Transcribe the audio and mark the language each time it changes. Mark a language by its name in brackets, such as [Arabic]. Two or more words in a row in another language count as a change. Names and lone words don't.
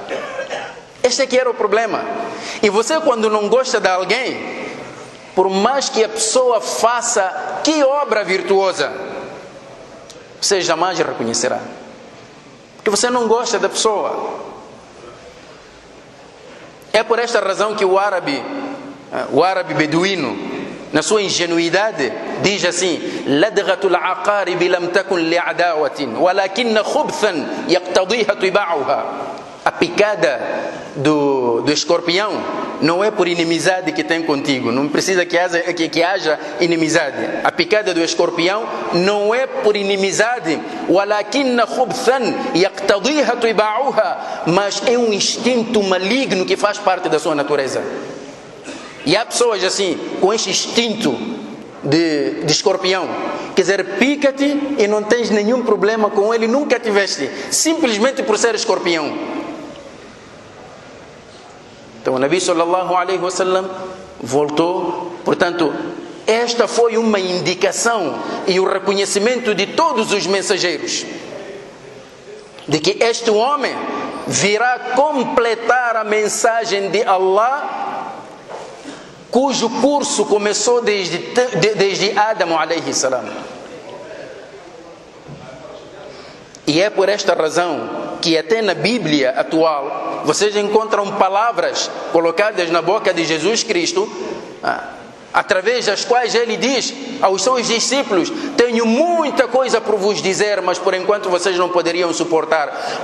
[Portuguese] Este é que era o problema. E você, quando não gosta de alguém, por mais que a pessoa faça que obra virtuosa, você jamais reconhecerá, porque você não gosta da pessoa. É por esta razão que o árabe beduíno, na sua ingenuidade, diz assim: [Arabic] لدغة العقارب لم تكن لعداوة ولكن خبثا يقتضيها طباعها. [Portuguese] A picada do escorpião não é por inimizade que tem contigo, não precisa que haja inimizade. A picada do escorpião não é por inimizade, [Arabic] ولكن خبثا يقتضيها طباعها, [Portuguese] mas é um instinto maligno que faz parte da sua natureza. E há pessoas assim, com este instinto de escorpião, quer dizer, pica-te e não tens nenhum problema com ele, nunca tiveste, simplesmente por ser escorpião. Então o Nabi [Arabic] صلى الله عليه وسلم [Portuguese] voltou. Portanto, esta foi uma indicação e o reconhecimento de todos os mensageiros de que este homem virá completar a mensagem de Allah, cujo curso começou desde Adão [Arabic] عليه السلام. [Portuguese] E é por esta razão que até na Bíblia atual vocês encontram palavras colocadas na boca de Jesus Cristo, através das quais ele diz aos seus discípulos: tenho muita coisa por vos dizer, mas por enquanto vocês não poderiam suportar.